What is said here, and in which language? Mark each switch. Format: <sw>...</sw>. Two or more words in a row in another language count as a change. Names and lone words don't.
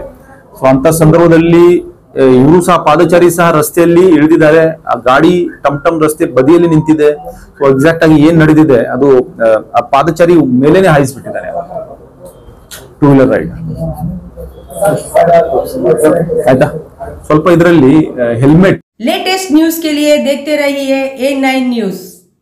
<kn>ಸೊ ಅಂತ ಸಂದರ್ಭದಲ್ಲಿ ಇವರು ಸಹ ಪಾದಚಾರಿ ಸಹ ರಸ್ತೆಯಲ್ಲಿ ಇಳಿದಿದ್ದಾರೆ. ಆ ಗಾಡಿ ಟಮ್ ರಸ್ತೆ ಬದಿಯಲ್ಲಿ ನಿಂತಿದೆ. ಸೊ ಎಕ್ಸಾಕ್ಟ್ ಆಗಿ ಏನ್ ನಡೆದಿದೆ ಅದು ಆ ಪಾದಚಾರಿ ಮೇಲೇನೆ ಹಾಯಿಸ್ಬಿಟ್ಟಿದ್ದಾರೆ</kn> <en>two wheeler ride.</en> <kn>ಆಯ್ತಾ, ಸ್ವಲ್ಪ ಇದರಲ್ಲಿ ಹೆಲ್ಮೆಟ್.</kn> <hi>लेटेस्ट न्यूज के लिए देखते रहिए A9 न्यूज।</hi>